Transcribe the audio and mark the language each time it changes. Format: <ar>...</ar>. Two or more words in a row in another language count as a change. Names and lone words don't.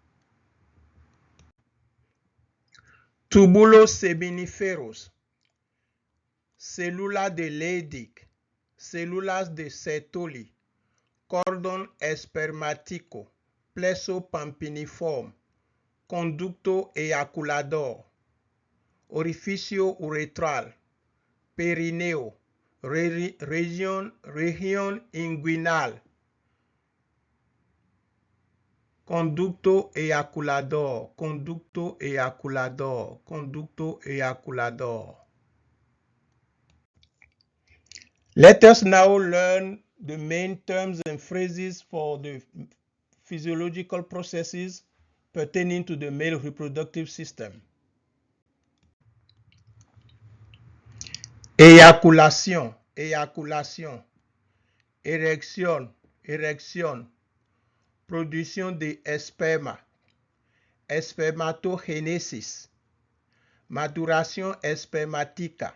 <es>Túbulos seminiferos, células de Leydig, células de Sertoli, cordón espermático, pleso pampiniforme, conducto eyaculador, orificio uretral, perineo, región inguinal, conducto eyaculador, conducto eyaculador, conducto eyaculador.</es> <en>Let us now learn the main terms and phrases for the physiological processes pertaining to the male reproductive system.</en> <es>Eyaculación, eyaculación. Erección, erección. Producción de esperma. Spermatogenesis. Maduración espermática.</es>